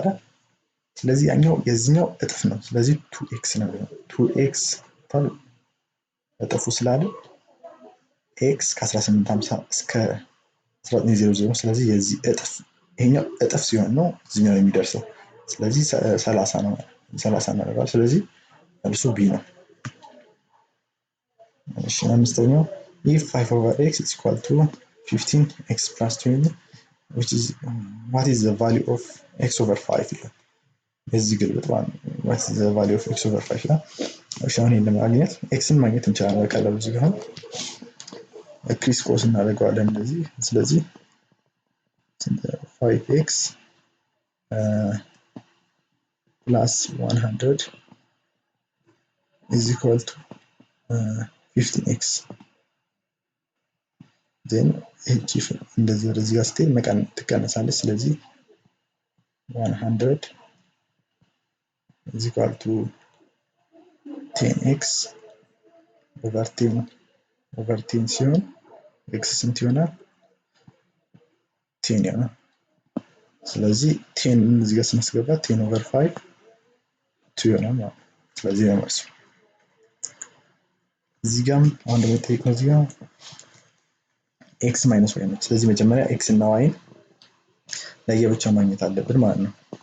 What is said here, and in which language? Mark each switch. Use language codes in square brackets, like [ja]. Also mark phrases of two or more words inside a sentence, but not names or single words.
[am] ስለዚህ ያኛው የዚህኛው እጥፍ ነው። ስለዚህ 2x ነው። 2x ታሉ እጥፉ ስላለ x ከ1850 እስከ 1900 ስለዚህ የዚህ እጥፍ ይሄኛው እጥፍ ሲሆን ነው እዚህኛው የሚደርሰው። ስለዚህ 30 ነው። 30 እናደርጋለን። ስለዚህ መልሱ ቢ ነው። እሺ አምስተኛው [en] if 5/x is equal to 15x plus 20 which is what is the value of x over 5 [am] ይላል። በዚህ ግልብጥ [en] what is the value of x over 5 [am] ይላል። እሺ አሁን ይሄን ለማግኘት xን ማግኘት እንችላለን በቀላሉ እዚህ ጋር [en] criss cross [am] እናደርገዋለን እንደዚህ። ስለዚህ [en] 5x plus 100 is equal to 15x then h [am] እንደዚህ ወደዚህ ጋር ስትሄድ ትቀነሳለች። ስለዚህ [en] 100 is equal to 10x over 10 [am] ሲሆን ኤክስ ስንት ይሆናል 10 ይሆናል ስለዚህ 10 እዚህ ጋር ስናስገባ 10/5 2 ይሆናል ማለት ነው ስለዚህ ነው መልሱ እዚህ ጋር አንድ መጠይቅ ነው እዚህ ጋር [en] x minus y [am] ነው ስለዚህ መጀመሪያ ኤክስ እና ዋይን ለየብቻ ማግኘት አለብን ማለት ነው